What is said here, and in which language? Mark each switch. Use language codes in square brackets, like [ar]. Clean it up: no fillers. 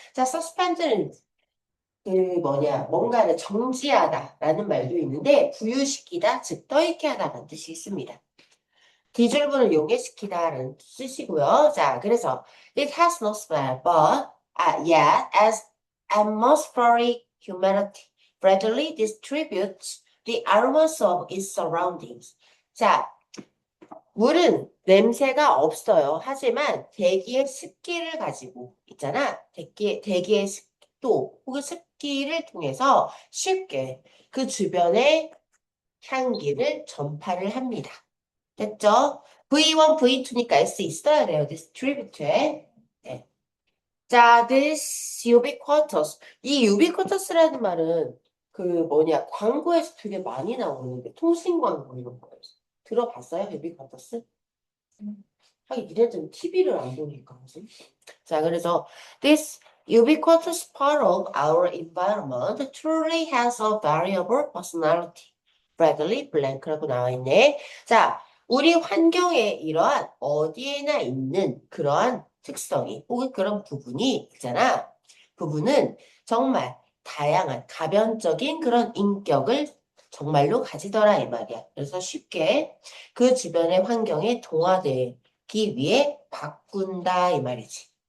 [ko] 자, 서스펜드는 뭔가를 정지하다라는 말도 있는데, 부유시키다, 즉, 떠있게 하다라는 뜻이 있습니다. 디졸브는 용해시키다라는 뜻이고요. 자, 그래서, [en] it has no smell, but, yet, as atmospheric humidity readily distributes the aromas of its surroundings. [ko] 자, 물은 냄새가 없어요. 하지만 대기의 습기를 가지고 있잖아. 대기의 습도 혹은 습기를 통해서 쉽게 그 주변의 향기를 전파를 합니다. 됐죠? V1, V2니까 S 있어야 돼요. [en] distribute에. [ko] 네. 자, [en] this ubiquitous. [ko] 이 ubiquitous라는 말은 광고에서 되게 많이 나오는데, 통신 광고 이런 거에서. 들어봤어요? ubiquitous? 하긴 이래저래 TV를 안 보니까 그지? [en] 자, 그래서 this ubiquitous part of our environment truly has a variable personality. Bradley Blank [ko] 라고 나와 있네. 자, 우리 환경에 이러한 어디에나 있는 그러한 특성이 혹은 그런 부분이 있잖아. 부분은 정말 다양한 가변적인 그런 인격을 정말로 가지더라 이 말이야. 그래서 쉽게 그 주변의 환경에 동화되기 위해 바꾼다 이 말이지.